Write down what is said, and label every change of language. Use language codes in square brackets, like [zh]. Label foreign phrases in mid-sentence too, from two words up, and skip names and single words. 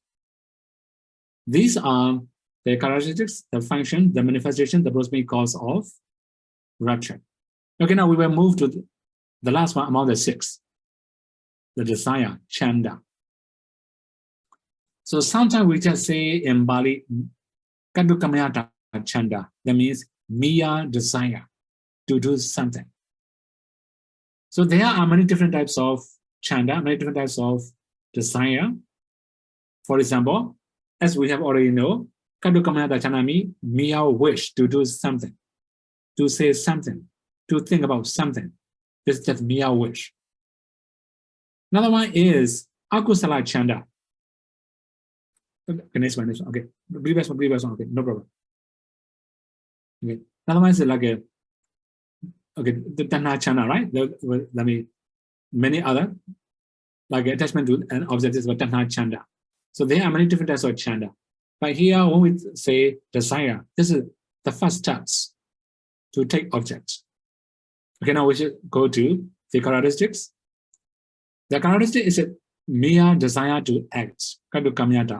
[en] These are the characteristics, the function, the manifestation, the prosmic cause of rupture. Okay, now we will move to the last one among the six, the desire, chanda. So sometimes we just say in Bali, [pi] kadukamyata chanda. [en] That means mere desire to do something. So there are many different types of chanda, many different types of desire. For example, as we have already know, [pi] kadukamyata chanda [en] means mere wish to do something, to say something, to think about something. This is just mere wish. Another one is [pi] akusala chanda. [en] Okay, next one. Okay, previous one. Okay, no problem. Okay, another one is like a, okay, the [pi] tanha chanda, [en] right? Let me, many other, like attachment to an object is [pi] tanha chanda. [en] So there are many different types of chanda. But here, when we say desire, this is the first steps to take objects. Okay, now we should go to the characteristics. The characteristic is a mere desire to act, kadukamyata.